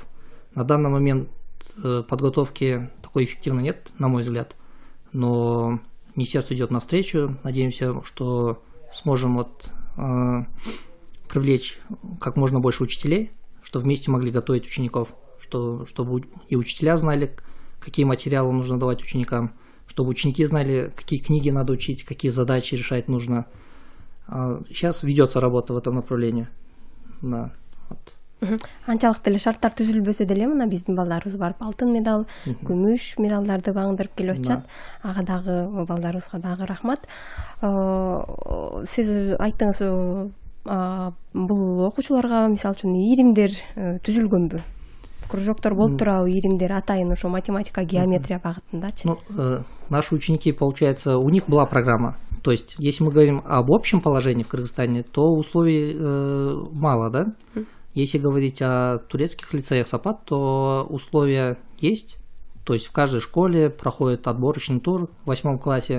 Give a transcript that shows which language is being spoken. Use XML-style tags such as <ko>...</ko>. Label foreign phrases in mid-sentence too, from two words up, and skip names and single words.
<ru>На данный момент подготовки такой эффективно нет, на мой взгляд, но Министерство идет навстречу, надеемся, что сможем привлечь как можно больше учителей, чтобы вместе могли готовить учеников, чтобы и учителя знали, какие материалы нужно давать ученикам, чтобы ученики знали, какие книги надо учить, какие задачи решать нужно. Сейчас ведется работа в этом направлении. Да, вот.</ru> <ky>Анчалык деле шарттар түзүлбөсө деле мына биздин балдарыбыз барып алтын медаль, күмүш медалдарды багындырып келип атышат. Ага дагы балдарыбызга дагы рахмат. Сиз айттыңыз, бул окуучуларга мисалы үчүн иримдер түзүлгөнбү? Кружоктор болуп турабы, иримдер атайын ошо математика, геометрия багытындачы?</ky> <ru>Ну, наши ученики, получается, у них была программа. То есть, если мы говорим об общем положении в Кыргызстане, то условий мало, да? Если говорить о турецких лицеях САПАТ, то условия есть. То есть в каждой школе проходит отборочный тур в 8 классе.</ru>